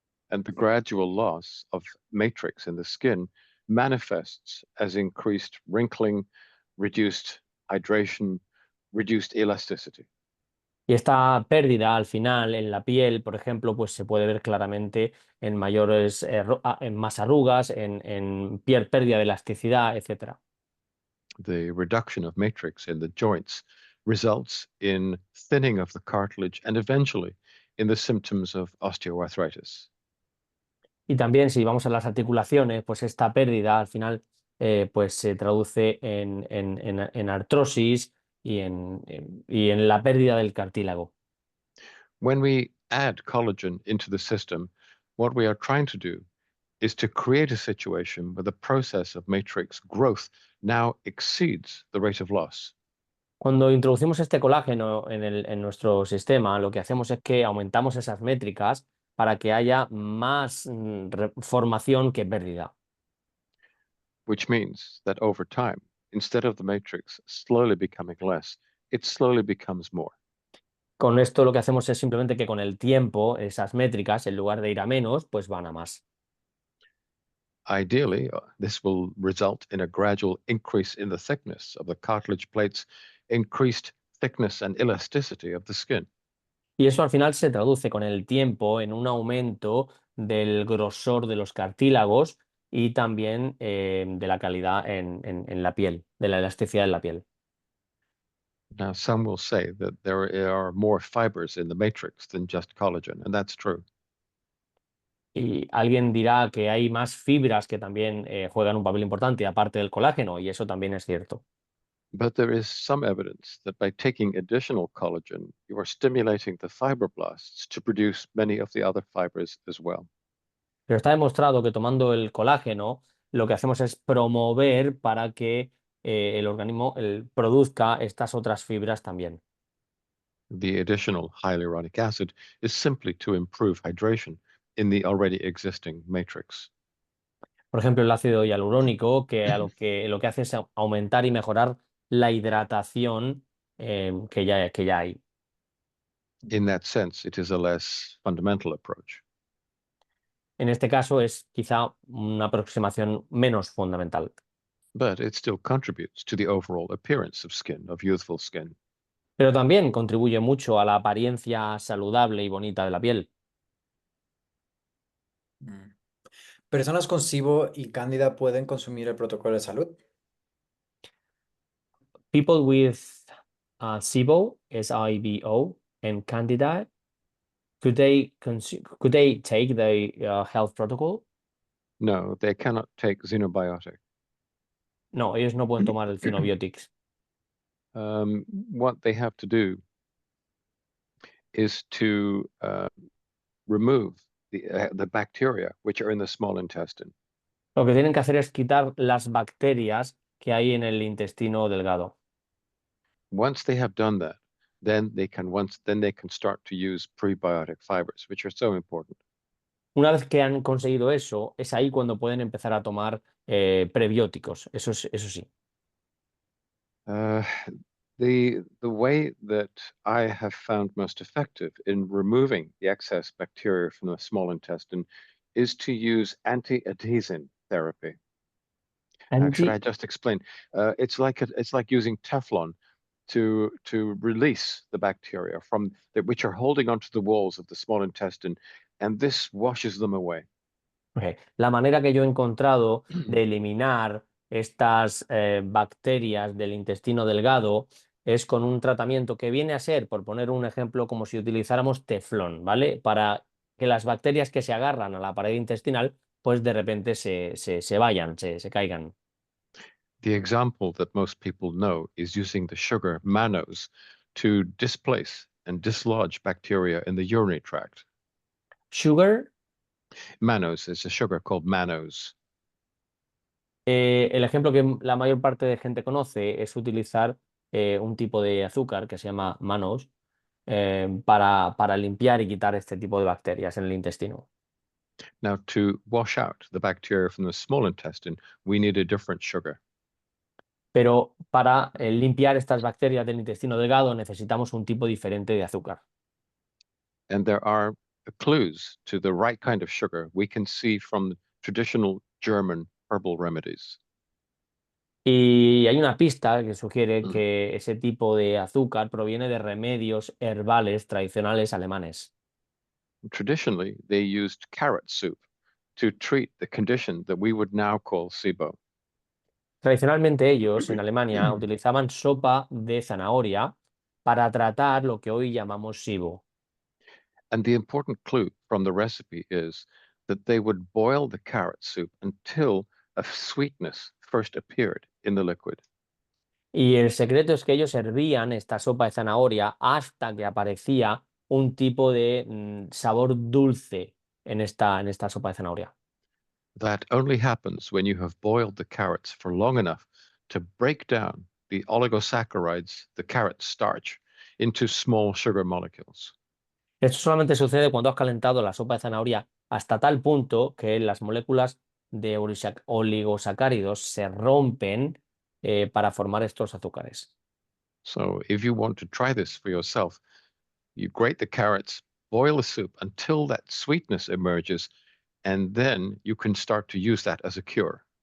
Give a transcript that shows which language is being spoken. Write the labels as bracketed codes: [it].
[en] And the gradual loss of matrix in the skin manifests as increased wrinkling, reduced hydration, reduced elasticity. [es] Y esta pérdida al final en la piel, por ejemplo, pues se puede ver claramente en mayores, en más arrugas, en piel, pérdida de elasticidad, etc. [en] The reduction of matrix in the joints results in thinning of the cartilage and eventually in the symptoms of osteoarthritis. [es] Y también si vamos a las articulaciones, pues esta pérdida al final pues se traduce en artrosis y en la pérdida del cartílago. [en] When we add collagen into the system, what we are trying to do is to create a situation where the process of matrix growth now exceeds the rate of loss. [es] Cuando introducimos este colágeno en nuestro sistema, lo que hacemos es que aumentamos esas métricas para que haya más formación que pérdida. [en] Which means that over time, instead of the matrix slowly becoming less, it slowly becomes more. [es] Con esto lo que hacemos es simplemente que con el tiempo esas métricas, en lugar de ir a menos, pues van a más. [en] Ideally, this will result in a gradual increase in the thickness of the cartilage plates, increased thickness and elasticity of the skin. [es] Y eso al final se traduce con el tiempo en un aumento del grosor de los cartílagos y también de la calidad en la piel, de la elasticidad en la piel. [en] Now, some will say that there are more fibers in the matrix than just collagen, and that's true. [es] Y alguien dirá que hay más fibras que también juegan un papel importante, aparte del colágeno, y eso también es cierto. [en] But there is some evidence that by taking additional collagen, you are stimulating the fibroblasts to produce many of the other fibers as well. [es] Pero está demostrado que tomando el colágeno, lo que hacemos es promover para que el organismo produzca estas otras fibras también. [en] The additional hyaluronic acid is simply to improve hydration in the already existing matrix. [es] Por ejemplo, el ácido hialurónico, que lo que hace es aumentar y mejorar la hidratación que ya hay. [en] In that sense, it is a less fundamental approach. [es] En este caso es quizá una aproximación menos fundamental, [en] But it still contributes to the overall appearance of skin, of youthful skin. [es] pero también contribuye mucho a la apariencia saludable y bonita de la piel. Mm. ¿Personas con SIBO y cándida pueden consumir el protocolo de salud? [en] People with SIBO, SIBO, and Candida, could they take the health protocol? No, they cannot take xenobiotic. [es] No, ellos no pueden tomar el Xenobiotics. [en] What they have to do is to remove the bacteria which are in the small intestine. [es] Lo que tienen que hacer es quitar las bacterias que hay en el intestino delgado. [en] Once they have done that, then they can start to use prebiotic fibers, which are so important. [es] Una vez que han conseguido eso, es ahí cuando pueden empezar a tomar prebióticos. Eso sí. [en] The way that I have found most effective in removing the excess bacteria from the small intestine is to use anti-adhesin therapy. Should I just explain? It's like using Teflon to release the bacteria which are holding onto the walls of the small intestine, and this washes them away. Okay. [es] La manera que yo he encontrado de eliminar estas bacterias del intestino delgado es con un tratamiento que viene a ser, por poner un ejemplo, como si utilizáramos teflón, ¿vale? Para que las bacterias que se agarran a la pared intestinal pues de repente se vayan, se caigan. [en] The example that most people know is using the sugar mannose to displace and dislodge bacteria in the urinary tract. Sugar, Mannose is a sugar called mannose. [es] el ejemplo que la mayor parte de gente conoce es utilizar un tipo de azúcar que se llama mannose para limpiar y quitar este tipo de bacterias en el intestino. [en] Now, to wash out the bacteria from the small intestine, we need a different sugar. [es] Pero para limpiar estas bacterias del intestino delgado necesitamos un tipo diferente de azúcar. [en] And there are clues to the right kind of sugar we can see from traditional German herbal remedies. [es] Y hay una pista que sugiere que ese tipo de azúcar proviene de remedios herbales tradicionales alemanes. [en] Traditionally, they used carrot soup to treat the condition that we would now call SIBO. [es] Tradicionalmente ellos en Alemania utilizaban sopa de zanahoria para tratar lo que hoy llamamos SIBO. [en] And the important clue from the recipe is that they would boil the carrot soup until a sweetness first appeared in the liquid. [es] Y el secreto es que ellos servían esta sopa de zanahoria hasta que aparecía un tipo de sabor dulce en esta sopa de zanahoria. [en] That only happens when you have boiled the carrots for long enough to break down the oligosaccharides, the carrot starch, into small sugar molecules. [es] Esto solamente sucede cuando has calentado la sopa de zanahoria hasta tal punto que las moléculas de oligosacáridos se rompen para formar estos azúcares. [en] So if you want to try this for yourself, you grate the carrots, boil the soup until that sweetness emerges, and then you can start to use that as a cure.